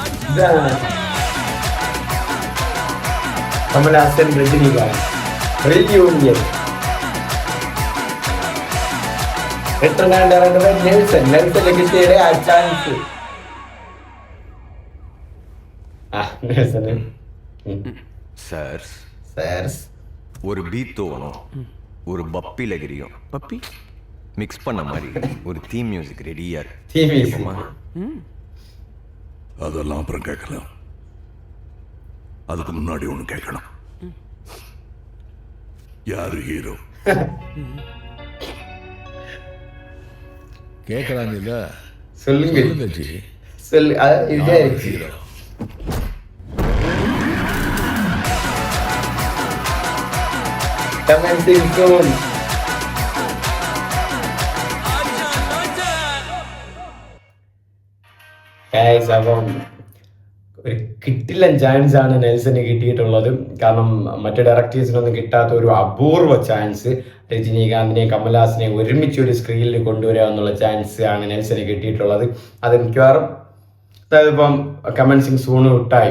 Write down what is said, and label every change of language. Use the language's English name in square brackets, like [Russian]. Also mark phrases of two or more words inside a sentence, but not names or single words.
[Malayalam] ഇതാണ് കമലഹാസൻ രജനീകാന്ത് റീയൂണിയൻ. നെൽസന് കിട്ടിയ ആ ചാൻസ്. [Tamil] சார் ஒரு பீத் தோணும், ஒரு பப்பி லகரியும் பப்பி மிக்ஸ் பண்ண மாதிரி ஒரு [English] theme music [Tamil] ரெடியா இருக்கு. [English] theme music [Tamil] அதெல்லாம் அப்புறம் கேட்கலாம். அதுக்கு முன்னாடி ஒண்ணு கேட்கணும். யாரு ஹீரோ? கேட்கறாங்க இல்ல, சொல்லுங்க ஜி. சொல்லு. ஹீரோ [English] commenting soon. Guys, [Malayalam] അപ്പം ഒരു കിട്ടില്ലൻ ചാൻസ് ആണ് നെൽസന് കിട്ടിയിട്ടുള്ളത്. കാരണം മറ്റു ഡയറക്ടേഴ്സിനൊന്നും കിട്ടാത്ത ഒരു അപൂർവ ചാൻസ് രജനീകാന്തിനെയും കമൽഹാസനെയും ഒരുമിച്ച് ഒരു സ്ക്രീനിൽ കൊണ്ടുവരിക എന്നുള്ള ചാൻസ് ആണ് നെൽസന് കിട്ടിയിട്ടുള്ളത്. അത് മിക്കവാറും അതായത് ഇപ്പം [English] commencing soon [Malayalam] വിട്ടായി.